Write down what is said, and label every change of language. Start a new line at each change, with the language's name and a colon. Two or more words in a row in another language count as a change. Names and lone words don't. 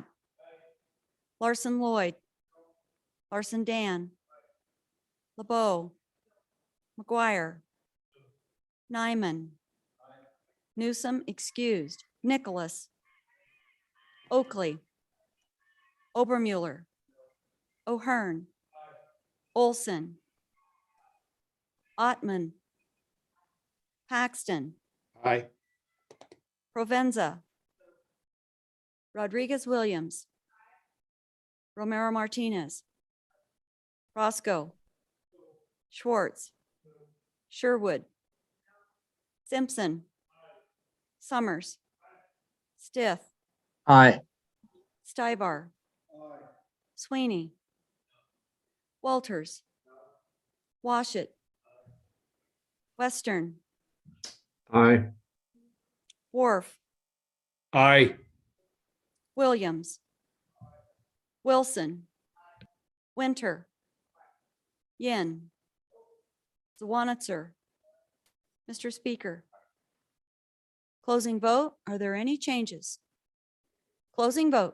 English: Larson Lloyd, Larson Dan, LeBeau, McGuire, Nyman, Newsom excused, Nicholas, Oakley, Obermuller, O'Hearn, Olson, Ottman, Paxton, Aye. Provenza, Rodriguez Williams, Romero Martinez, Roscoe, Schwartz, Sherwood, Simpson, Summers, Stith, Aye. Stibar, Sweeney, Walters, Washit, Western, Aye. Wharf, Aye. Williams, Wilson, Winter, Yin, Zwanitzer. Mr. Speaker. Closing vote. Are there any changes? Closing vote.